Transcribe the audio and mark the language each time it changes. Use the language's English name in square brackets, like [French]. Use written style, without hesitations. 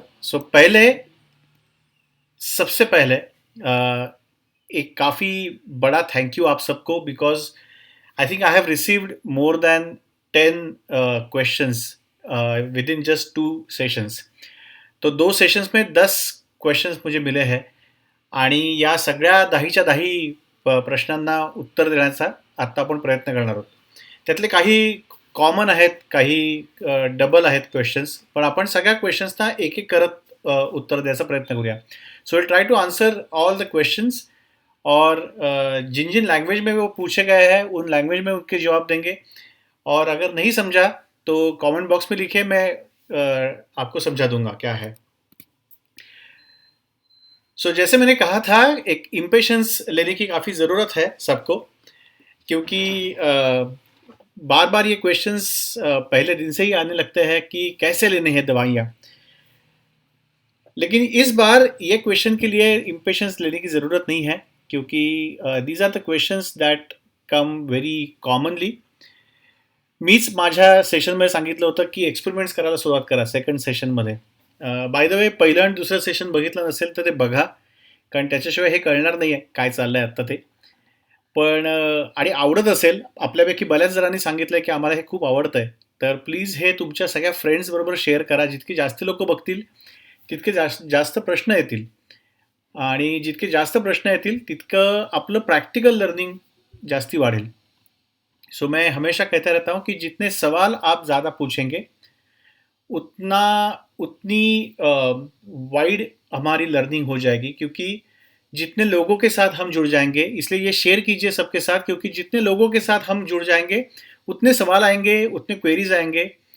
[Hindi] सो पहले सबसे पहले एक काफ़ी बड़ा थैंक यू आप सबको [English] Because I think I have received more than 10 questions within just 2 sessions. [Hindi] तो 2 सेशन्स में 10 क्वेश्चन्स मुझे मिले हैं [Marathi] आणि या सगळ्या 10च्या 10 प्रश्नांना उत्तर देण्याचा आत्ता आपण प्रयत्न करणार आहोत. त्यातले काही कॉमन आहेत, काही डबल आहेत क्वेश्चन्स, पण आपण सगळ्या क्वेश्चन्सना एक-एक करत उत्तर द्यायचा प्रयत्न करूया. [English] so will try to answer all the questions [Hindi] और जिन-जिन लैंग्वेज में वो पूछे गए हैं, उन लैंग्वेज में उनके जवाब देंगे और अगर नहीं समझा तो कमेंट बॉक्स में लिखिए, मैं आपको समझा दूंगा क्या है. सो जैसे मैंने कहा था, एक इम्पेशंस लेने की काफ़ी ज़रूरत है सबको क्योंकि बार बार ये क्वेश्चंस पहले दिन से ही आने लगते हैं कि कैसे लेने हैं दवाइयाँ. लेकिन इस बार ये क्वेश्चन के लिए इम्पेशंस लेने की ज़रूरत नहीं है क्योंकि [English] These are the questions that come very commonly. [Marathi] मीच माझ्या सेशनमध्ये सांगितलं होतं की एक्सपेरिमेंट्स करायला सुरुवात करा सेकंड सेशनमध्ये. बाय द वे, पहिलं आणि दुसरं सेशन बघितलं नसेल तर ते बघा, कारण त्याच्याशिवाय हे कळणार नाही आहे काय चाललं आहे आत्ता ते. पण आणि आवडत असेल, आपल्यापैकी बऱ्याच जणांनी सांगितलं की आम्हाला हे खूप आवडतं आहे, तर प्लीज हे तुमच्या सगळ्या फ्रेंड्सबरोबर शेअर करा. जितकी जास्त लोकं बघतील तितके जास्त प्रश्न येतील आणि जितके जास्त प्रश्न येतील तितकं आपलं प्रॅक्टिकल लर्निंग जास्ती वाढेल. [Hindi] सो मैं हमेशा कहता रहता हूँ कि जितने सवाल आप ज़्यादा पूछेंगे उतना उतनी वाइड हमारी लर्निंग हो जाएगी क्योंकि जितने लोगों के साथ हम जुड़ जाएंगे, इसलिए ये शेयर कीजिए सबके साथ क्योंकि जितने लोगों के साथ हम जुड़ जाएंगे उतने सवाल आएंगे, उतने क्वेरीज आएंगे.